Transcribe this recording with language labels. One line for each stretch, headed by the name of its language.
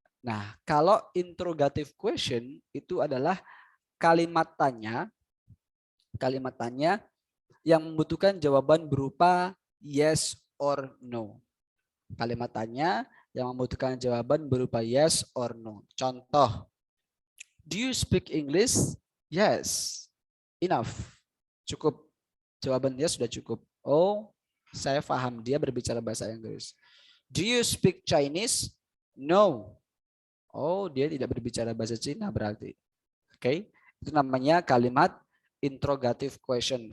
Indonesian: Nah, kalau interrogative question itu adalah kalimat tanya yang membutuhkan jawaban berupa yes or no. Kalimat tanya yang membutuhkan jawaban berupa yes or no.
English: Contoh, do you speak English?
Indonesian: Yes. Enough. Cukup. Jawaban dia sudah cukup. Oh, saya paham dia berbicara bahasa Inggris.
English: Do you speak Chinese? No.
Indonesian: Oh, dia tidak berbicara bahasa Cina berarti. Oke, itu namanya kalimat interrogative question.